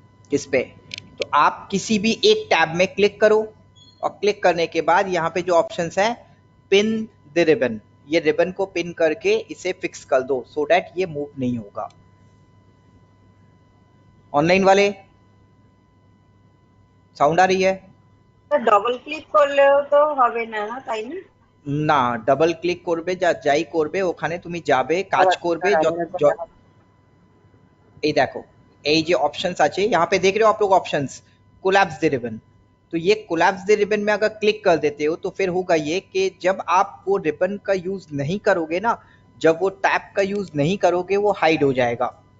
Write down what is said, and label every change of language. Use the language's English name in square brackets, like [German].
[Hindi] किस पे? तो आप किसी भी एक टैब में क्लिक करो, और क्लिक करने के बाद यहाँ पे जो ऑप्शंस है, पिन द रिबन, ये रिबन को पिन करके इसे फिक्स कर दो [English] so that [Hindi] ये मूव नहीं होगा। ऑनलाइन वाले साउंड आ रही है? [Bangla] তো ডবল ক্লিক করলেও তো হবে না, না তাই না? না, ডাবল ক্লিক করবে, যা যাই করবে ওখানে তুমি যাবে, কাজ করবে। এই দেখো, এই যে অপশনস আছে [Hindi] यहाँ पे देख रहे हो आप लोग ऑप्शंस, कोलैप्स द रिबन। तो ये कोलैप्स द रिबन में अगर क्लिक कर देते हो तो फिर होगा ये कि जब आप वो रिबन का यूज नहीं करोगे ना, जब वो टैब का यूज नहीं करोगे, वो हाइड हो जाएगा।